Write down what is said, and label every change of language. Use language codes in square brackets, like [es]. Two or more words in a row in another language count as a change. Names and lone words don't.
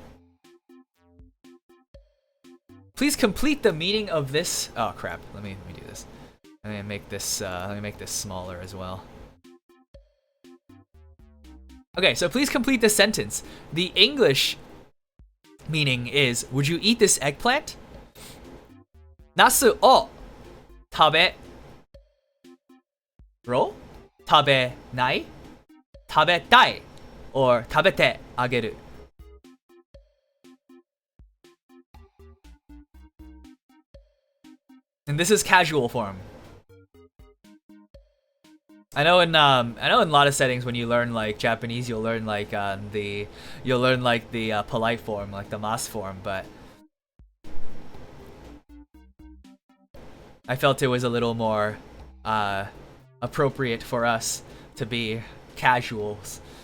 [en] Please complete the meaning of this. Oh crap! Let me do this. Let me make this smaller as well. Okay, so please complete this sentence. The English meaning is, would you eat this eggplant? [ja] ナスを食べろ? 食べない？食べたい? Or 食べてあげる? [en] And this is casual form. I know in a lot of settings when you learn like Japanese, you'll learn like the polite form, like the mas form, but I felt it was a little more appropriate for us to be casuals.